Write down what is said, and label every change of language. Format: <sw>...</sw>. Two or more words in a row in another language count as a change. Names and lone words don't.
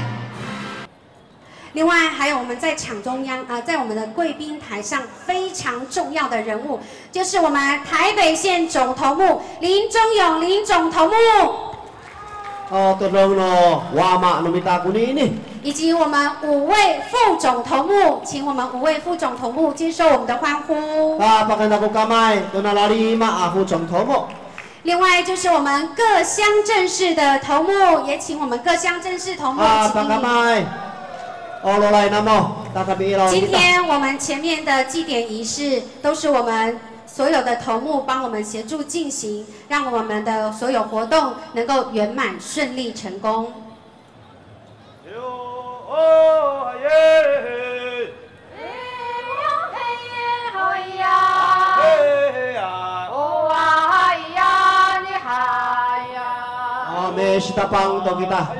<zh>另外还有我们在场中央在我们的贵宾台上非常重要的人物，就是我们台北县总头目林忠勇林总头目。</zh> <ami>tolong no wama nomita kuni ini。</ami> <zh>以及我们5位副总头目，请我们5位副总头目接受我们的欢呼。</zh> <ami>Pakanda ko kamay, donala5</ami> <zh>副总头目。另外就是我们各乡镇市的头目，也请我们各乡镇市头目今天我们前面的祭典仪式都是我们所有的头目帮我们协助进行，让我们的所有活动能够圆满顺利成功。</zh> <ami>Sitapang to kita.</ami>